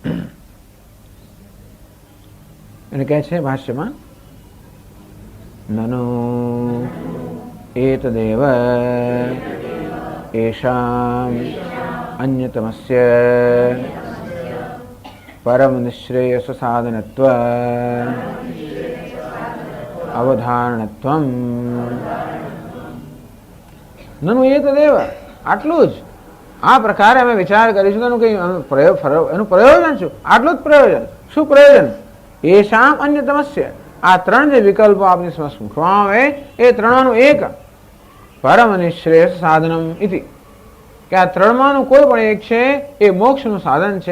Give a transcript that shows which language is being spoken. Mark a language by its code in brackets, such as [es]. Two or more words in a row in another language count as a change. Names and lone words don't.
[gu] એને કહે છે ભાષ્યમાં [sa] નનો એતદેવ એષામ અન્યતમસ્ય परम निश्रेयस साधनत्व અવધારણત્વમ નનું એ તદેવ, [gu] આટલું જ. આ પ્રકારે અમે વિચાર કરીશું એનું કંઈ એનું પ્રયોજન શું? આટલું જ પ્રયોજન. શું પ્રયોજન? [sa] એશામ અન્યતમસ્ય, [gu] આ ત્રણ જે વિકલ્પો આપની સમક્ષ મૂકવામાં આવે એ ત્રણનું એક [sa] પરમ નિશ્રેયસ સાધનમ ઇતિ, [gu] કે આ ત્રણમાંનું કોઈ પણ એક છે એ મોક્ષનું સાધન છે.